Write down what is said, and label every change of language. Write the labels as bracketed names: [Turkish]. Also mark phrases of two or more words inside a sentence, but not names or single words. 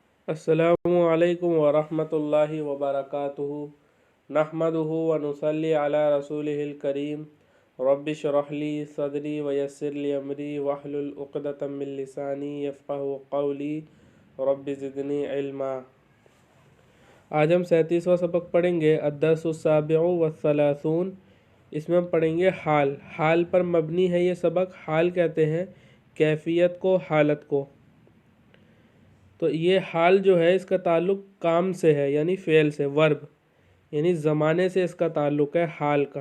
[Arabic] السلام عليكم ورحمة الله وبركاته نحمده ونصلي على رسوله الكريم رب اشرح لي صدري ويسر لي أمري واحلل عقدة من لساني يفقهوا قولي رب زدني علما. [Urdu] آج ہم 37واں سبق پڑھیں گے [Arabic] الدرس السابع والثلاثون. [Urdu] اس میں ہم پڑھیں گے حال۔ حال پر مبنی ہے یہ سبق. حال کہتے ہیں کیفیت کو، حالت کو۔ تو یہ حال جو ہے اس کا تعلق کام سے ہے، یعنی فعل سے، ورب یعنی زمانے سے اس کا تعلق ہے حال کا.